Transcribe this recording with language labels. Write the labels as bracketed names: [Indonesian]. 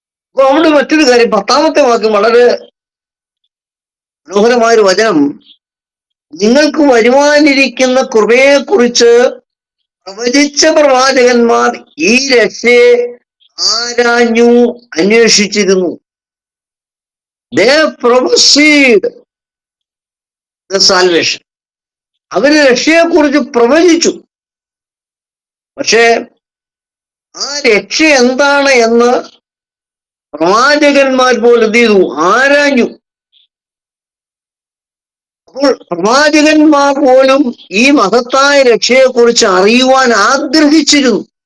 [Malayalam] അപ്പൊ അവിടെ മറ്റൊരു കാര്യം, 10-ാമത്തെ വാക്യം വളരെ മനോഹരമായൊരു വചനം. നിങ്ങൾക്ക് വരുവാനിരിക്കുന്ന കൃപയെക്കുറിച്ച് പ്രവചിച്ച പ്രവാചകന്മാർ ഈ രക്ഷയെ ആരാഞ്ഞു അന്വേഷിച്ചിരുന്നു. [English] They prophesied the salvation. [Malayalam] അവര് രക്ഷയെക്കുറിച്ച് പ്രവചിച്ചു. പക്ഷേ ആ രക്ഷ എന്താണ് എന്ന് പ്രവാചകന്മാർ പോലും എന്ത് ചെയ്തു? ആരാഞ്ഞു. അപ്പോൾ പ്രവാചകന്മാർ പോലും ഈ മഹത്തായ രക്ഷയെക്കുറിച്ച് അറിയുവാൻ ആഗ്രഹിച്ചിരുന്നു.